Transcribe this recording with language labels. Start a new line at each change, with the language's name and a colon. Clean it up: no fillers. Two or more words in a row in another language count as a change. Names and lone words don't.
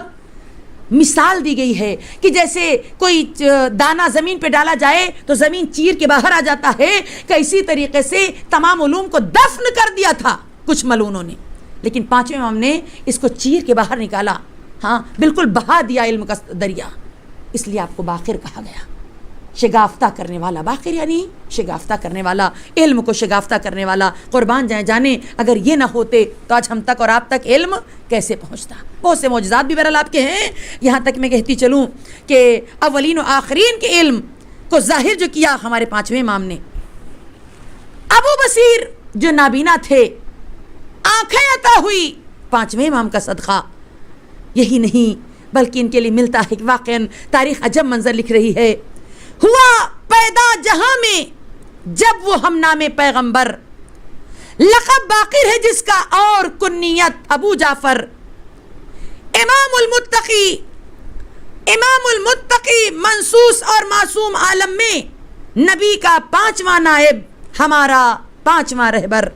Urdu: مثال دی گئی ہے کہ جیسے کوئی دانہ زمین پہ ڈالا جائے تو زمین چیر کے باہر آ جاتا ہے، کہ اسی طریقے سے تمام علوم کو دفن کر دیا تھا کچھ ملعونوں نے، لیکن پانچویں امام نے اس کو چیر کے باہر نکالا، ہاں بالکل بہا دیا علم کا دریا، اس لیے آپ کو باقر کہا گیا، شگافتہ کرنے والا۔ باقر یعنی شگافتہ کرنے والا، علم کو شگافتہ کرنے والا۔ قربان جائیں جانے اگر یہ نہ ہوتے تو آج ہم تک اور آپ تک علم کیسے پہنچتا۔ بہت سے معجزات بھی بہرحال آپ کے ہیں، یہاں تک میں کہتی چلوں کہ اولین و آخرین کے علم کو ظاہر جو کیا ہمارے پانچویں امام نے۔ ابو بصیر جو نابینا تھے، آنکھیں عطا ہوئی پانچویں امام کا صدقہ۔ یہی نہیں بلکہ ان کے لیے ملتا ہے کہ واقعاً تاریخ عجب منظر لکھ رہی ہے۔ ہوا پیدا جہاں میں جب وہ ہم نام پیغمبر، لقب باقر ہے جس کا اور کنیت ابو جعفر، امام المتقی منصوص اور معصوم عالم میں نبی کا پانچواں نائب، ہمارا پانچواں رہبر۔